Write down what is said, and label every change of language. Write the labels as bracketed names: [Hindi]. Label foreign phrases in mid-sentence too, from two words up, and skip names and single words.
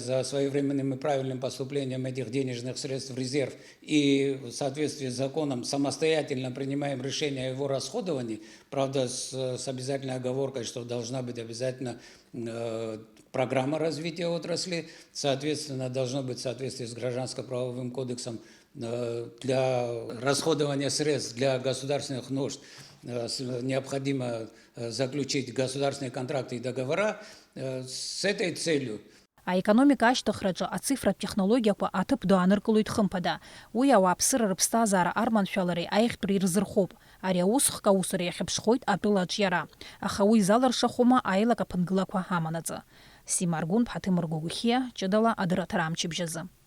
[Russian] за своевременным и правильным поступлением этих денежных средств в резерв и в соответствии с законом самостоятельно принимаем решение о его расходовании, правда, с обязательной оговоркой, что должна быть обязательно программа развития отрасли, соответственно, должно быть в соответствии с Гражданско-правовым кодексом для расходования средств для государственных нужд необходимо заключить государственные контракты и договора с этой целью. [Abkhazian] Аекономика ашьҭыхраҿы ацифратә технологиақәа аҭыԥ ду ааныркылоит хымԥада. Уи ауааԥсыра рыԥсҭазаара арманшәалареи аихтәреи ирзырхоуп. Ари аусхк аусура иахьыԥшхоит атәылаҿ иара. Аха уи заларшахума аилак аԥынгылақәа аманаҵы. Сима Аргәын, Ԥҳаҭым Ргәыгәхьиа, ҷыдала адырраҭара амчыбжьазы.